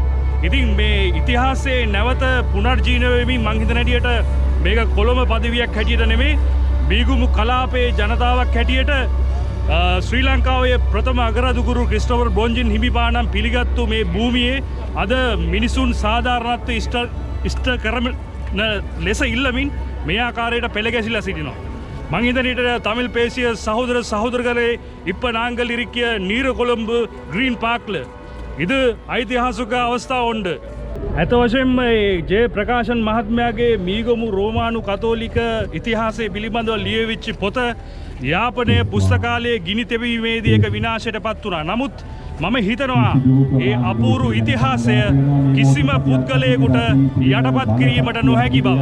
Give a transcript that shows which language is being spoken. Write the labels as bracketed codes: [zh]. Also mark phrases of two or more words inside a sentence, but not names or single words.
[si] ඉතින් මේ ඉතිහාසයේ නැවත පුනර්ජීවනය වෙමින් මං හිතන හැටියට මේක කොළඹ පදවියක් හැටියට නෙමෙයි මීගමු කලාපයේ ජනතාවක් හැටියට ශ්‍රී ලංකාවේ ප්‍රථම අගරදුගුරු ක්‍රිස්ටෝපර් බොන්ජින් හිමිපාණන් පිළිගත්තු මේ භූමියේ අද මිනිසුන් සාධාරණත්වය ඉෂ්ට කරන ලෙස ඉල්ලමින් මේ ආකාරයට පෙළ ගැසිලා සිටිනවා. [ta] மங்க இதனிட தமிழ் பேசிய சகோதர சகோதரர்களே இப்போ நாங்கள் இருக்கிய நீரகொழும்பு கிரீன் பார்க்கில் இது [si] ஐතිහාසික අවස්ථාව [ta] උண்டு. [si] ඇත වශයෙන්ම ජේ ප්‍රකාශන් මහත්මයාගේ මීගමු රෝමානු කතෝලික ඉතිහාසය පිළිබඳව ලියවිච්ච පොත යාපනය පුස්තකාලයේ ගිනි තෙබීමේදී එක විනාශයට පත් වුණා. නමුත් මම හිතනවා ඒ අපූරු ඉතිහාසය කිසිම පුද්ගලයෙකුට යටපත් කිරීමට නොහැකි බව.